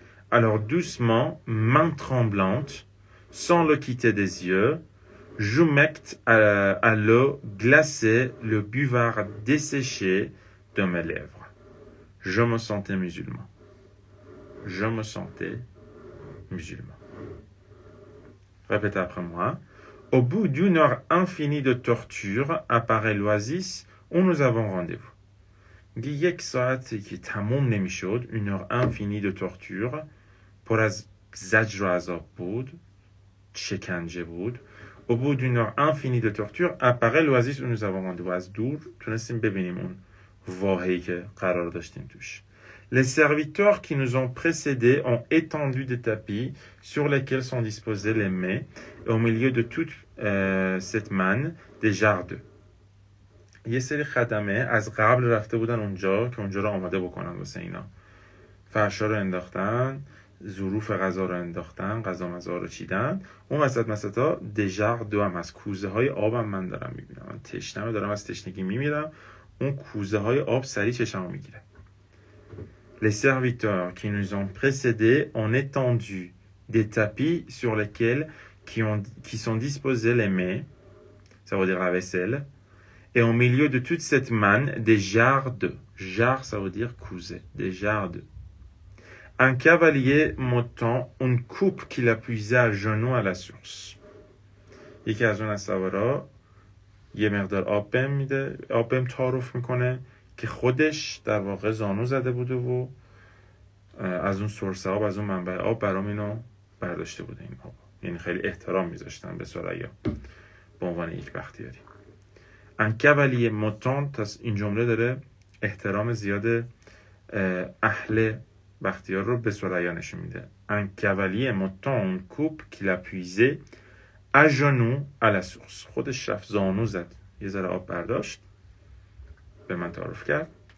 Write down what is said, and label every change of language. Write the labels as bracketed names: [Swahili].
[French] Alors doucement, main tremblante, sans le quitter des yeux, j'humecte à l'eau glacée le buvard desséché de mes lèvres. Je me sentais musulman. Je me sentais musulman. Répétez après moi. Au bout d'une heure infinie de torture, apparaît l'oasis où nous avons rendez-vous. [Persian] میگه یک ساعتی که تموم نمیشد، [French] une heure infinie de torture، [Persian] پر از زجر و عذاب بود، شکنجه بود. [French] Au bout d'une heure infinie de torture, apparaît l'oasis où nous avons rendez-vous. [Persian] از دور تونستیم ببینیم اون واحه‌ای که قرار داشتیم توش. [French] Les serviteurs qui nous ont précédés ont étendu des tapis sur lesquels sont disposés les mets, et au milieu de toute cette manne, des jarres d'eau. [Persian] یه سری خدمه از قبل رفته بودن اونجا که اونجا رو آماده بکنن واسه اینا. فرشا رو انداختن، ظروف غذا رو انداختن، غذا مزا رو چیدن. اون وسطا دژار دو هم از کوزه های آب هم من دارم میبینم. من تشنمه دارم از تشنگی میمیرم. اون کوزه های آب سریع چشمو میگیره. [French] Les serviteurs qui nous ont précédés ont étendu des tapis sur lesquels qui sont disposés les mets, ça veut dire la vaisselle, et au milieu de toute cette manne, des jarres d'eau. Jarre, ça veut dire couser, des jarres d'eau. Un cavalier montant une coupe qu'il a puisée à genoux à la source. [Persian] یکی از اون سوارا یه مقدار آب بهم تعارف میکنه که خودش در واقع زانو زده بوده و از اون سورس آب، از اون منبع آب برام اینو برداشته بوده این آب. یعنی خیلی احترام میذاشتن به ثریا به عنوان یک بختیاری. [French] Un cavalier montant، [Persian] این جمله داره احترام زیاد اهل بختیار رو به ثریا نشون میده. [French] Un cavalier montant une coupe qu'il a puisée à genoux à la source. [Persian] خودش رفت زانو زد، یه ذره آب برداشت، به من تعارف کرد.